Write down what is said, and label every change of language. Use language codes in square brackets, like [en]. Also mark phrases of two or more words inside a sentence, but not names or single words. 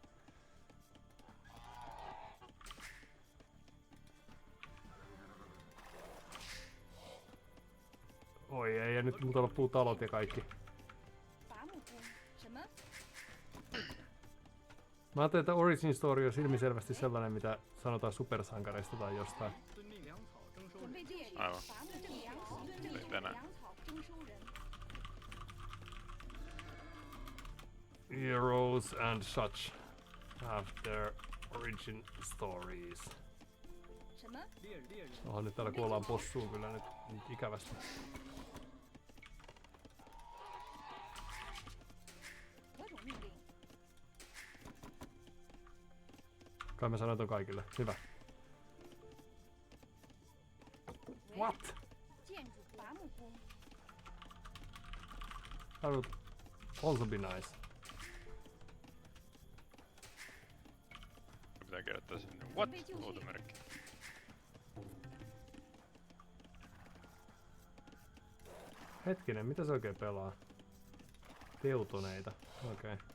[fi] Oi ei, ja nyt multa loppuu talot ja kaikki. Mä ajattelin, että Origin Story on ilmiselvästi sellainen, mitä sanotaan supersankareista tai jostain. Aivan. Ei tänään. [en] Heroes and such have their origin stories. [fi] Onhan nyt täällä kuollaan possuun kyllä nyt ikävästi. Kai mä sanoin ton kaikille. Hyvä. [en] What? That would also be nice. [fi] Pitää kirjoittaa sinne what? Huutomerkki. Hetkinen, mitä se oikein pelaa? Teutoneita. Okei. Okay.